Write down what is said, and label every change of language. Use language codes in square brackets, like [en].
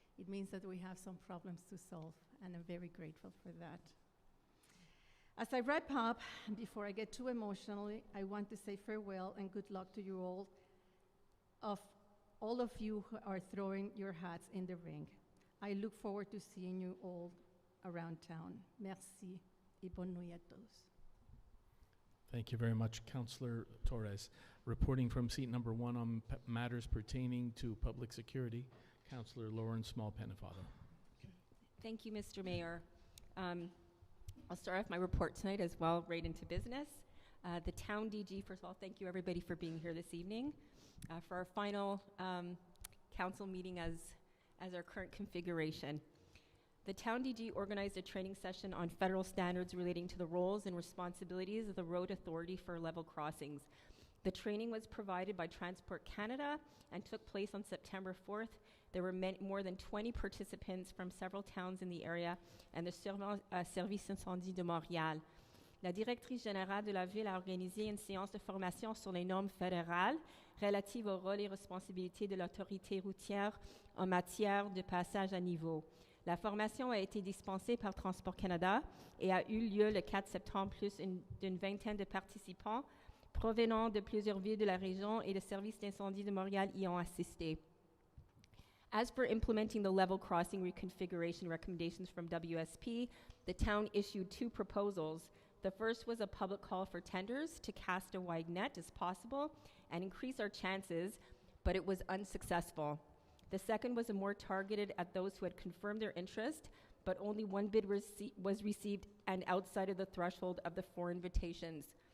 [en] It means that we have some problems to solve, and I'm very grateful for that. As I wrap up, before I get too emotional, I want to say farewell and good luck to you all of you who are throwing your hats in the ring. I look forward to seeing you all around town. [fr] Merci et bonne nuit à tous. [en] Thank you very much, Councillor Torres. Reporting from seat number 1 on matters pertaining to public security, Councillor Lauren Small-Pennefather. Thank you, Mr. Mayor. I'll start off my report tonight as well, right into business. The town DG, first of all, thank you everybody for being here this evening for our final council meeting as our current configuration. The town DG organized a training session on federal standards relating to the roles and responsibilities of the Road Authority for level crossings. The training was provided by Transport Canada and took place on September 4th. There were more than 20 participants from several towns in the area and the service incendie de Montréal. [fr] La directrice générale de la ville a organisé une séance de formation sur les normes fédérales relatives au rôle et responsabilités de l'autorité routière en matière de passage à niveau. La formation a été dispensée par Transport Canada et a eu lieu le 4 septembre, plus d'une vingtaine de participants provenant de plusieurs villes de la région et le service d'incendie de Montréal y ont assisté. [en] As for implementing the level crossing reconfiguration recommendations from WSP, the town issued 2 proposals. The first was a public call for tenders to cast a wide net as possible and increase our chances, but it was unsuccessful. The second was a more targeted at those who had confirmed their interest, but only 1 bid was received and outside of the threshold of the 4 invitations.